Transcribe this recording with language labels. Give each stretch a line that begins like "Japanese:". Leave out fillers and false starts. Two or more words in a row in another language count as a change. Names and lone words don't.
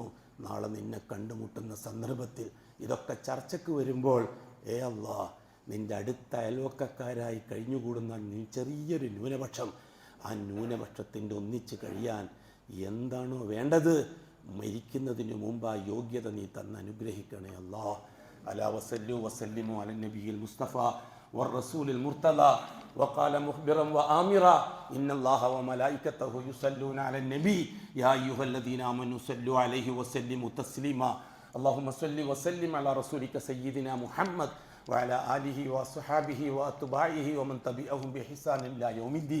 Malayalam: നാളെ നിന്നെ കണ്ടുമുട്ടുന്ന സന്ദർഭത്തിൽ ഇതൊക്കെ ചർച്ചയ്ക്ക് വരുമ്പോൾ അല്ലാഹ് നിൻ്റെ അടുത്ത അയൽവക്കക്കാരായി കഴിഞ്ഞുകൂടുന്ന ചെറിയൊരു ന്യൂനപക്ഷം, ആ ന്യൂനപക്ഷത്തിൻ്റെ ഒന്നിച്ച് കഴിയാൻ എന്താണോ വേണ്ടത് മരിക്കുന്നതിന് മുമ്പ് ആ യോഗ്യത നീ തന്ന് അനുഗ്രഹിക്കണേ അല്ലാഹ്.
Arabic: ألا وصلوا وسلموا على النبي المصطفى والرسول المرتضى وقال مخبرا وآمرا إن الله وملائكته يصلون على النبي يا أيها الذين آمنوا صلوا عليه وسلموا تسليما اللهم صل وسلم على رسولك سيدنا محمد وعلى آله وصحابه وأتباعه ومن تبعهم بإحسان إلى يوم الدين.